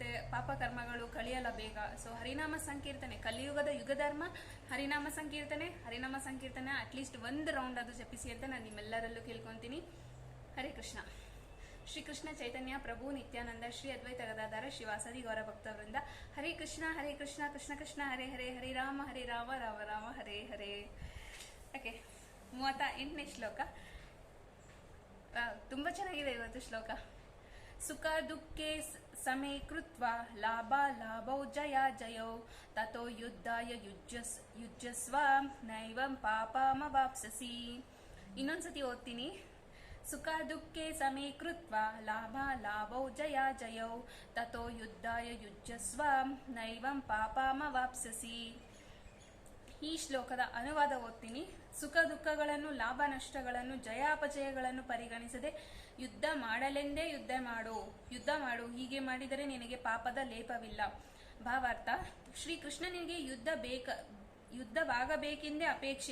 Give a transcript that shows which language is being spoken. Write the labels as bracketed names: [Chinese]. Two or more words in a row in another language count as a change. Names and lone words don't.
[Kannada] ಪಾಪ ಕರ್ಮಗಳು ಕಳಿಯಲ್ಲ ಬೇಗ. ಸೊ ಹರಿನಾಮ ಸಂಕೀರ್ತನೆ, ಕಲಿಯುಗದ ಯುಗಧರ್ಮ ಹರಿನಾಮ ಸಂಕೀರ್ತನೆ [English] at least 1 round [Kannada] ಅದು ಜಪಿಸಿ ಅಂತ ನಾನು ನಿಮ್ಮೆಲ್ಲರಲ್ಲೂ ಕೇಳ್ಕೊಂತೀನಿ. [Sanskrit] ಹರೇ ಕೃಷ್ಣ. ಶ್ರೀ ಕೃಷ್ಣ ಚೈತನ್ಯ ಪ್ರಭು ನಿತ್ಯಾನಂದ ಶ್ರೀ ಅದ್ವೈತ ಗದಾಧರ ಶ್ರೀವಾಸದಿ ಗೌರ ಭಕ್ತವೃಂದ. ಹರೇ ಕೃಷ್ಣ ಕೃಷ್ಣ ಕೃಷ್ಣ ಹರೇ ಹರೇ, ಹರೇ ರಾಮ ರಾಮ ರಾಮ ಹರೇ ಹರೇ. [Kannada] ಓಕೆ, 38ನೇ ಶ್ಲೋಕ ತುಂಬಾ ಚೆನ್ನಾಗಿದೆ ಇವತ್ತು ಶ್ಲೋಕ. [Sanskrit] ಸುಖ ದುಃಖೇ ಸಮೇ ಕೃತ್ವಾ ಲಾಭ ಲಾಭೌ ಜಯ ಜಯೌ ತತೋ ಯುದ್ಧಾಯ ಯುಜ್ಯಸ್ವ ನೈವಂ ಪಾಪಮವಾಪ್ಸಸಿ. [Kannada] ಇನ್ನೊಂದ್ಸತಿ ಓದ್ತೀನಿ. [Sanskrit] ಸುಖ ದುಃಖೇ ಸಮೇ ಕೃತ್ವಾ ಲಾಭ ಲಾಭೌ ಜಯ ಜಯೌ ತತೋ ಯುದ್ಧಾಯ ಯುಜ್ಯಸ್ವ ನೈವಂ ಪಾಪಮವಾಪ್ಸಸಿ. [Kannada] ಈ ಶ್ಲೋಕದ ಅನುವಾದ ಓದ್ತೀನಿ. ಸುಖ ದುಃಖಗಳನ್ನು, ಲಾಭ ನಷ್ಟಗಳನ್ನು, ಜಯಾಪಜಯಗಳನ್ನು ಪರಿಗಣಿಸದೆ ಯುದ್ಧ ಮಾಡಲೆಂದೇ ಯುದ್ಧ ಮಾಡು. ಹೀಗೆ ಮಾಡಿದರೆ ನಿನಗೆ ಪಾಪದ ಲೇಪವಿಲ್ಲ. ಭಾವಾರ್ಥ, ಶ್ರೀ ಕೃಷ್ಣನಿಗೆ ಯುದ್ಧವಾಗಬೇಕೆಂದೇ ಅಪೇಕ್ಷೆ.